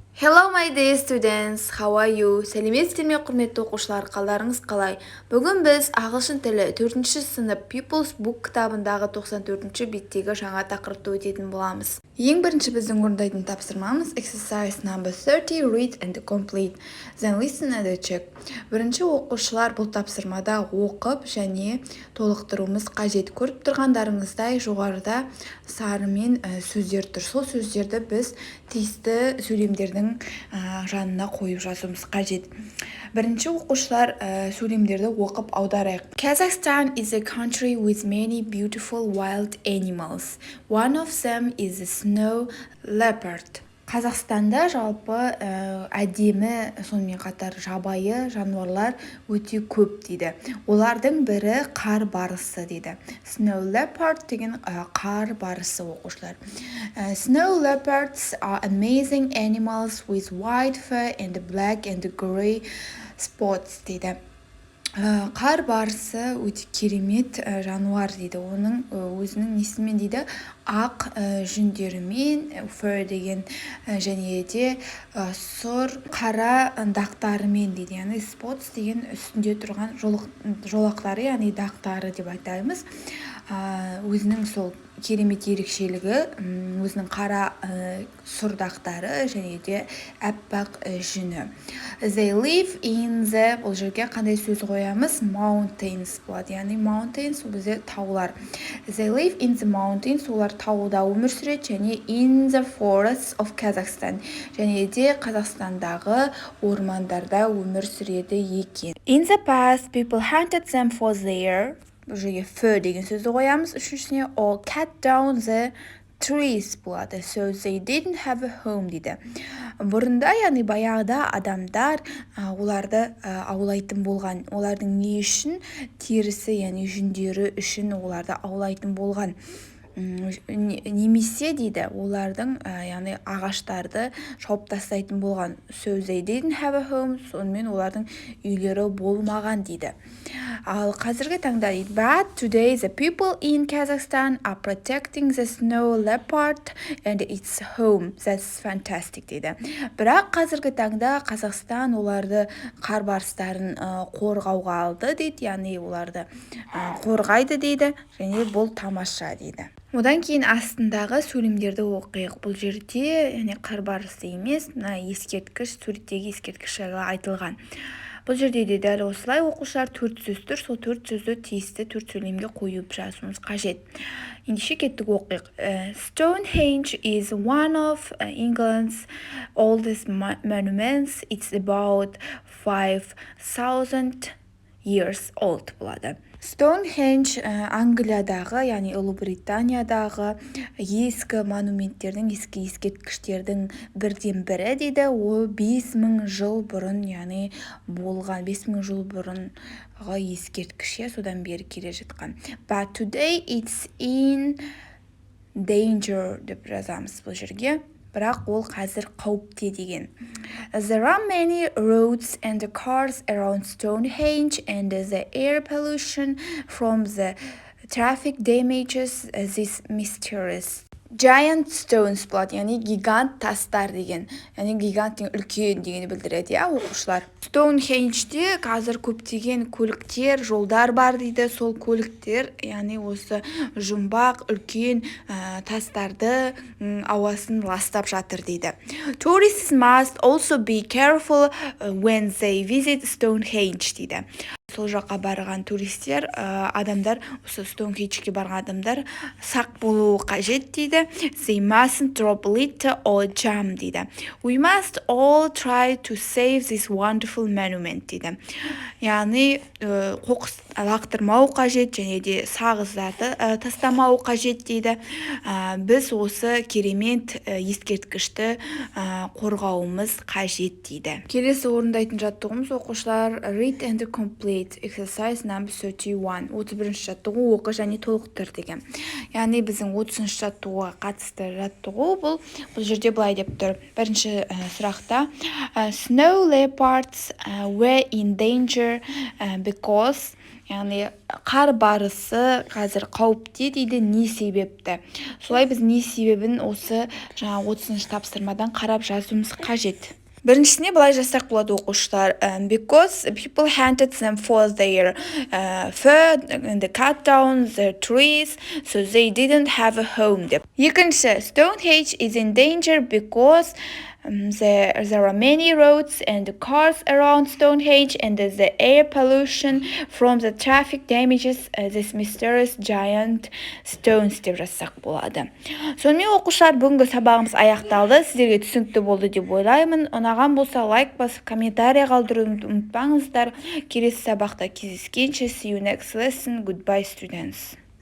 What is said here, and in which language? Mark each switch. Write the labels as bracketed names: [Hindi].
[English] Hello my dear students, how are you? [Kazakh] Сәлеметсіздер ме құрметті оқушылар, қалдарыңыз қалай? Бүгін біз ағылшын тілі 4-ші сынып Pupils Book кітабындағы 94-ші беттегі жаңа тақырыпты өтетін боламыз. Ең бірінші біздің орындайтын тапсырмамыз [English] Exercise number 30, read and complete. Then listen and check. [Kazakh] Бірінші оқушылар бұл тапсырмада оқып және толықтыруымыз қажет. Көріп тұрғандарыңыздай жоғарыда сарымен сөздер тұр. Сол сөздерді біз тиісті сөйлемдердің жанына қойып жазуымыз қажет. Бірінші оқушылар сөйлемдерді оқып аударайық. [English] Kazakhstan is a country with many beautiful wild animals. One of them is a snow leopard. [Kazakh] Қазақстанда жалпы әдемі сонымен қатар жабайы жануарлар өте көп дейді. Олардың бірі қар барысы дейді. [English] Snow leopard [Kazakh] деген қар барысы оқушылар. [English] Snow leopards are amazing animals with white fur and black and gray spots [Kazakh] дейді. Қар барысы өте керемет жануар дейді. Оның өзінің несімен дейді, ақ жүндерімен, fur деген және де сұр қара дақтарымен дейді. Яғни spots деген үстінде тұрған жолақтары, яғни дақтары деп айтаймыз. Өзінің сол керемет ерекшелігі, өзінің қара сұр дақтары және де әппақ жүні. [English] They live in the, [Kazakh] бұл жерге қандай сөз қоямыз? Mountains болады. Яғни mountains бізде таулар. [English] They live in the mountains, [Kazakh] олар тауда өмір сүреді, [English] және in the forests of Kazakhstan, [Kazakh] және де Қазақстандағы ормандарда өмір сүреді екен. [English] In the past, people hunted them for their, [Kazakh] бұл жерге fur деген сөзді қоямыз. Үшіншісіне [English] or cut down the trees [Kazakh] болады. [English] So they didn't have a home [Kazakh] дейді. Бұрында, яғни баяғыда адамдар оларды аулайтын болған. Олардың не үшін? Терісі, яғни жүндері үшін оларды аулайтын болған. Немесе дейді, олардың яғни ағаштарды шауып тастайтын болған. [English] So they didn't have a home, [Kazakh] сонымен олардың үйлері болмаған дейді. Ал қазіргі таңда дейді, [English] but today the people in Kazakhstan are protecting the snow leopard and its home. That's fantastic [Kazakh] дейді. Бірақ қазіргі таңда Қазақстан оларды қар барыстарын қорғауға алды дейді, яғни оларды қорғайды дейді, және бұл тамаша дейді. Одан кейін астындағы сөйлемдерді оқиық. Бұл жерде яғни қар барысы емес, ескерткіш, суреттегі ескерткіш жайлы айтылған. Бұл жерде де дәл осылай оқушылар 4 сөз тұр, сол 4 сөзді тиісті 4 сөйлемге қойып жазуымыз қажет. Ендеше кеттік оқиық. [English] Stonehenge is one of England's oldest monuments. It's about 5,000 years old [Kazakh] болады. Stonehenge Англиядағы, яғни Ұлыбританиядағы ескі монументтердің, ескі ескерткіштердің бірден бірі дейді. Ол 5000 жыл бұрын, яғни болған 5000 жыл бұрынғы ескерткіш, содан бері келе жатқан. [English] But today it's in danger [Kazakh] деп жазамыз бұл жерге. Бірақ ол қазір қауіпте деген. [English] There are many roads and cars around Stonehenge, and the air pollution from the traffic damages this mysterious giant stones [Kazakh] болады, яғни гигант тастар деген. Яғни гигант деген үлкен дегенді білдіреді, оқушылар. Stonehenge-де қазір көптеген көліктер, жолдар бар дейді. Сол көліктер, яғни осы жұмбақ, үлкен тастарды ауасын ластап жатыр дейді. [English] Tourists must also be careful when they visit Stonehenge [Kazakh] дейді. Сол жаққа барған туристер, адамдар, осы Stonehenge-ге барған адамдар сақ болуы қажет дейді. [English] They mustn't drop litter or jump [Kazakh] дейді. [English] We must all try to save this wonderful monument дейді. [Kazakh] Яғни қоқыс лақтырмау қажет, және де сағыздарды тастамау қажет дейді. Біз осы керемет ескерткішті қорғауымыз қажет дейді. Келесі орындайтын жаттығуымыз оқушылар [English] read and complete. Exercise number 31. [Kazakh] 31-ші жаттығу оқы және толықтыр деген. Яғни біздің 30-ші жаттығуға қатысты жаттығу бұл жерде былай деп тұр. Бірінші сұрақта [English] snow leopards were in danger because, [Kazakh] яғни қар барысы қазір қауіпте дейді, не себепті. Солай біз не себебін осы жаңа 30-шы тапсырмадан қарап жазуымыз қажет. Біріншісіне былай жазсақ болады оқушылар. [English] Because people hunted them for their fur and cut down the trees, so they didn't have a home [Kazakh] деп. Екінші, [English] Stonehenge is in danger because there are many roads and cars around Stonehenge, and the air pollution from the traffic damages this mysterious giant stones [Kazakh] деп жазсақ болады. Сонымен оқушылар, бүгінгі сабағымыз аяқталды. Сіздерге түсінікті болды деп ойлаймын. Ұнаған болса лайк басып, комментарий қалдыруды ұмытпаңыздар. Келесі сабақта кездескенше, [English] see you next lesson. Goodbye, students.